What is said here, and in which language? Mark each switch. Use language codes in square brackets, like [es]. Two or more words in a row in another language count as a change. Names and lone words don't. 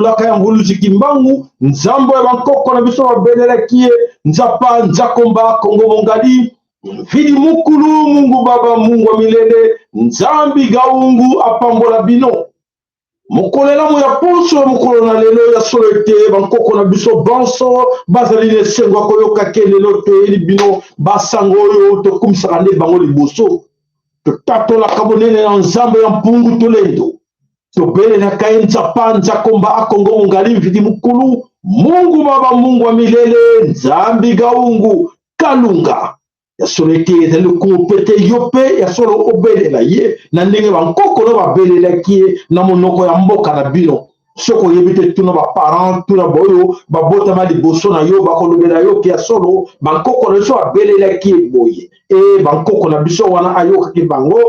[ln] laka ya nguluzi kimbangu nzambo ya bankoko na biso babelelaki ye nzapa nzakomba kongo mongali vidi mukulu [sw] mungu baba mungu wa milele [ln] nzambi gaungu apambola bino mokolela mo ya poso mokolo na lelo ya solo ete bankoko na biso banso bazali na esengo koyoka ke lelo toyeli bino basango oyo tokumisaka nde bango liboso totatolaka bonene na nzambe ya mpungu tolendo tobelelaka ye nzapa nzakomba akongo mongali mvidi mukulu [sw] mungu baba mungu wa milele [ln] nzambi gaungu kalunga ya solo ete ezali kopete yo mpe ya solo obelela ye na ndenge bankoko no babelelaki ye na monoko ya mboka na bino soki oyebi te tuna baparent tuna boyo babotama liboso na yo bakolobela yo ke ya solo bankoko na biso babelelaki ye boye e bankoko na biso wana ayokaki bango